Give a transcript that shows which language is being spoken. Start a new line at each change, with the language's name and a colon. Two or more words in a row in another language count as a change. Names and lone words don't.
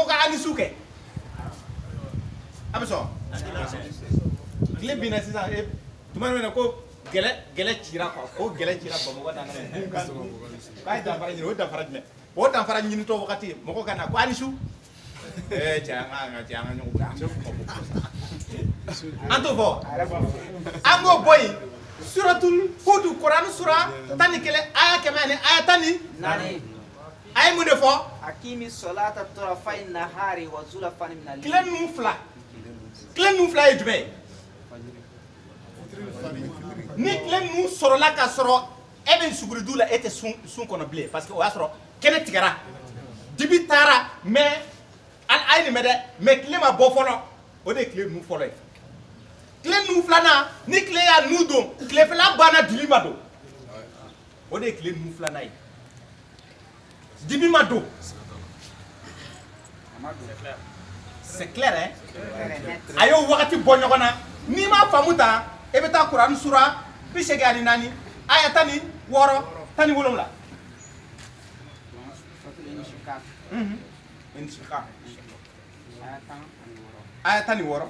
Bambara: ka alisu kɛ a bɛ sɔn tile binna sisan tuma min na ko gɛlɛ cira quoi ko gɛlɛ cira Bamakɔ dan k'a ye danfara ɲini o danfara jumɛn o danfara ɲinitɔ wagati mɔgɔ ka na ko alisu cɛ an ka ɲɔgɔn bila an t'o fɔ an k'o bɔ yen suratul hudu Kuran sura 11 aya 100 aya 14 a ye mun de fɔ
Arabic: أقم الصلاة طرفي النهار وزلفا من ال
Bambara: tile ninnu fila ye jumɛn ye ni tile ninnu sɔrɔla ka sɔrɔ e bɛ suguridu la e tɛ sun kɔnɔ bilen
French: parce que
Bambara: o y'a sɔrɔ kɛnɛ tigɛra dibi taara mais a ye nin mɛn dɛ mais tile ma bɔ fɔlɔ o de ye tile ninnu fɔlɔ ye tile ninnu filanan ni tile y'a nu don tilefɛla banna dibi ma don o de ye tile ninnu filanan ye dibi ma don
French: c'est clair hein
Bambara: a y'o wagati bɔ ɲɔgɔn na n'i m'a faamu ta e bɛ taa Kuran sura 84 aya 16 17 aya 16